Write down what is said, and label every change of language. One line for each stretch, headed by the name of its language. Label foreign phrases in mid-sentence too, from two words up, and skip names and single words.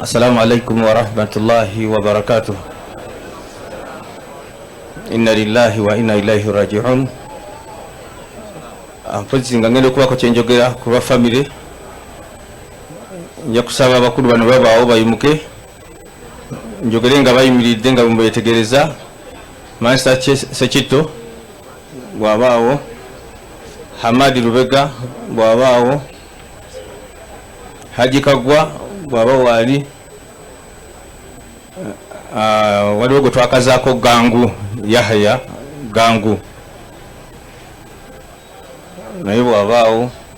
Arabic: السلام عليكم ورحمة الله وبركاته إنا لله وإنا إليه راجعون.
Ganda: Mpozi nga ngende kubako kyenjogera ku ba family. Nja kusaba abakulu bano babaawo bayimuke njogere nga bayimiridde nga mbetegereza. Master Sekito bwabaawo, Hamadi Lubega bwabaawo, Haji Kagwa bwabaawo wali, waliwo gwe twakazaako Gangu Yahya Gangu naye bwabaawo.